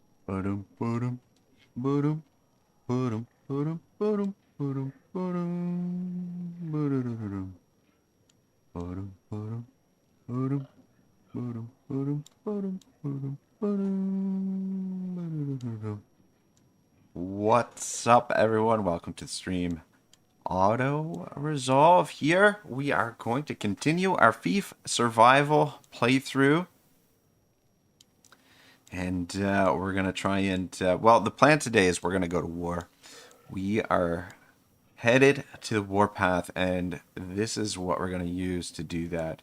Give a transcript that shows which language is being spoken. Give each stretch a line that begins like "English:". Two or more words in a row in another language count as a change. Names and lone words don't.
English: Ba-dum, ba-dum, ba-dum, ba-dum, ba-dum, ba-dum, ba-dum, ba-dum, ba-da-da-da-dum. Ba-dum, ba-dum, ba-dum, ba-dum, ba-dum, ba-dum, ba-dum, ba-dum, ba-da-da-da-dum. What's up, everyone? Welcome to the stream. Auto Resolve here. We are going to continue our Fief survival playthrough. And we're going to try and... well, the plan today is we're going to go to war. We are headed to the warpath, and this is what we're going to use to do that.